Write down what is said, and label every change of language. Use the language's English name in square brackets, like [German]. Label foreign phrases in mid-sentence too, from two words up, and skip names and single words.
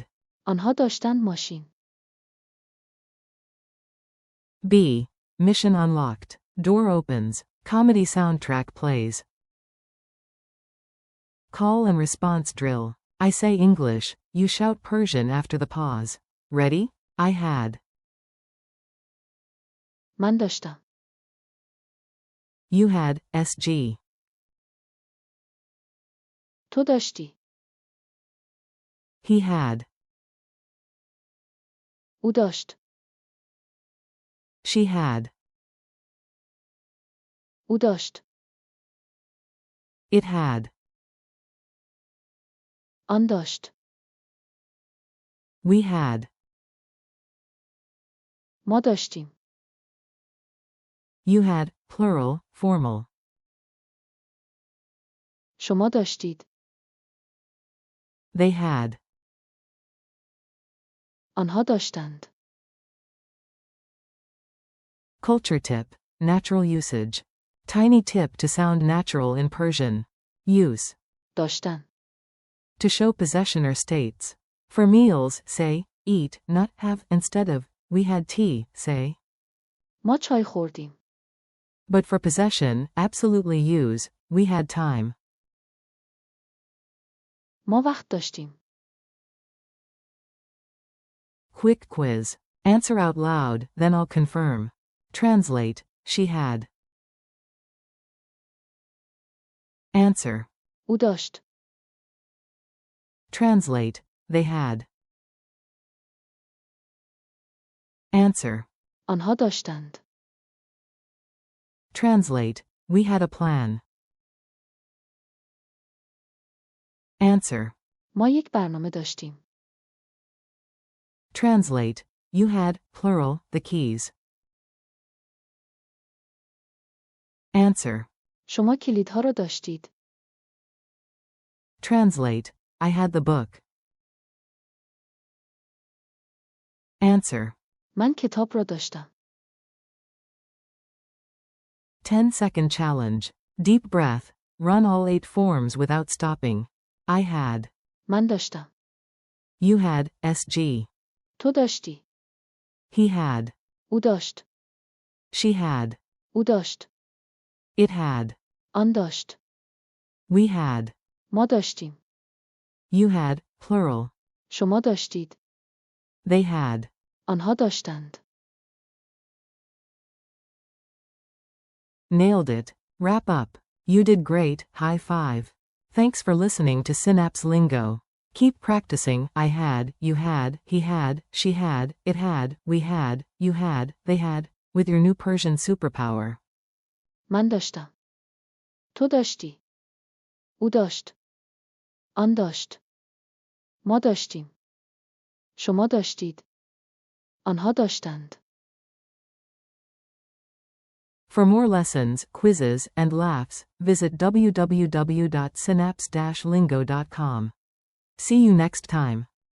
[Persian] آنها داشتند ماشین. [English] B. Mission unlocked. Door opens. Comedy soundtrack plays. Call and response drill. I say English, you shout Persian after the pause. Ready? I had. [Persian] من داشتم. [English] You had, SG. [Persian] تو داشتی. [English] He had. [Persian] او داشت. [English] She had. [Persian] او داشت. [English] It had. [Persian] آن داشت. [English] We had. [Persian] ما داشتیم. [English] You had, plural, formal. [Persian] شما داشتید. [English] They had. [Persian] آنها داشتند. [English] Culture tip. Natural usage. Tiny tip to sound natural in Persian. Use. [Persian] داشتن. [English] To show possession or states. For meals, say, eat, not have, instead of, we had tea, say. [Persian] ما چای خوردیم. [English] But for possession, absolutely use, we had time. [Persian] ما وقت داشتیم. [English] Quick quiz. Answer out loud, then I'll confirm. Translate. She had. Answer. [Persian] او داشت. [English] Translate, they had. Answer. [Persian] آنها داشتند. [English] Translate, we had a plan. Answer. [Persian] ما یک برنامه داشتیم. [English] Translate, you had, plural, the keys. Answer. [Persian] شما کلیدها را داشتید. [English] Translate, I had the book. Answer. [Persian] من کتاب را داشتم. [English] 10-second challenge. Deep breath. Run all 8 forms without stopping. I had. [Persian] من داشتم. [English] You had, SG. [Persian] تو داشتی. [English] He had. [Persian] او داشت. [English] She had. [Persian] او داشت. [English] It had. [Persian] آن داشت. [English] We had. [Persian] ما داشتیم. [English] You had, plural. [Persian] شما داشتید. [English] They had. [Persian] آنها داشتند. [English] Nailed it. Wrap up. You did great, high five. Thanks for listening to Synapse Lingo. Keep practicing. I had, you had, he had, she had, it had, we had, you had, they had, with your new Persian superpower. [Persian] من داشتم. تو داشتی. او داشت. آن داشت. ما داشتیم. شما داشتید. آنها داشتند. [English] For more lessons, quizzes, and laughs, visit www.synapse-lingo.com. See you next time.